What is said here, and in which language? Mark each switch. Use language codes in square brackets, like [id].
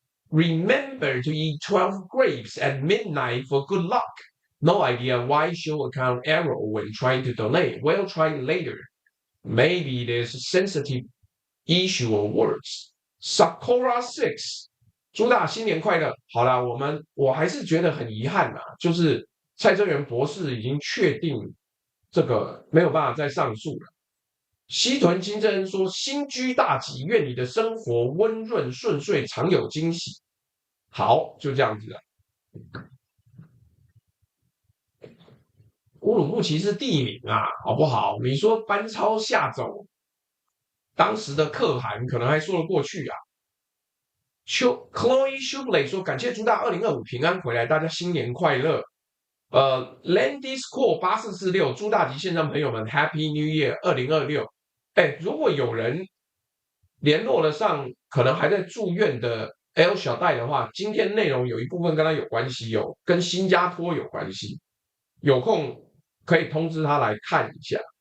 [en] Remember to eat 12 grapes at midnight for good luck. No idea why show account error when trying to donate. We'll try later. Maybe there's a sensitive issue or words. [zh] Sakura 6朱大新年快乐！好啦，我还是觉得很遗憾啊，就是蔡正元博士已经确定这个没有办法再上诉了。西屯金正恩说：“新居大吉，愿你的生活温润顺遂，常有惊喜。” 好，就这样子了。乌鲁木齐是地名啊，好不好？你说班超吓走当时的可汗，可能还说得过去啊。 Chloe Shubley 说：“感谢朱大2025平安回来，大家新年快乐。” Landis Core 8446朱大吉线上朋友们 [en] Happy New Year [zh] 2026。哎，如果有人联络了上可能还在住院的 L 小戴的话，今天内容有一部分跟他有关系，跟新加坡有关系，有空可以通知他来看一下。